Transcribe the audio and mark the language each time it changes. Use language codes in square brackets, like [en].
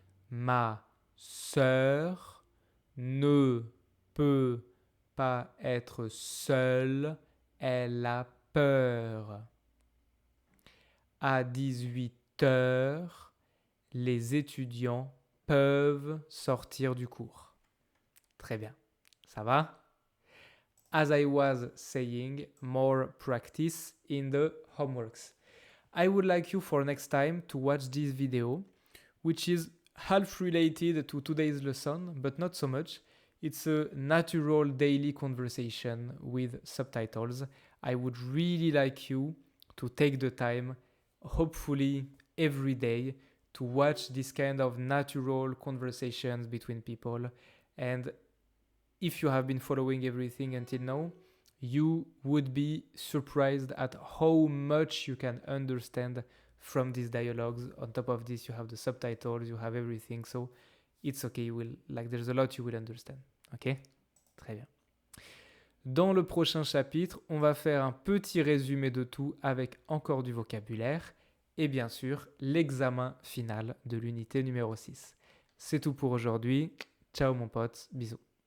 [fr] Ma sœur ne peut pas être seule, elle a peur. À 18h, les étudiants peuvent sortir du cours. Très bien. Ça va? [en] As I was saying, more practice in the homeworks. I would like you for next time to watch this video, which is half related to today's lesson, but not so much. It's a natural daily conversation with subtitles. I would really like you to take the time, hopefully every day, to watch this kind of natural conversations between people. And if you have been following everything until now, you would be surprised at how much you can understand from these dialogues. On top of this, you have the subtitles, you have everything, so it's okay. There's a lot you will understand. [fr] Ok? Très bien. Dans le prochain chapitre, on va faire un petit résumé de tout avec encore du vocabulaire et bien sûr l'examen final de l'unité numéro 6. C'est tout pour aujourd'hui. Ciao mon pote, bisous.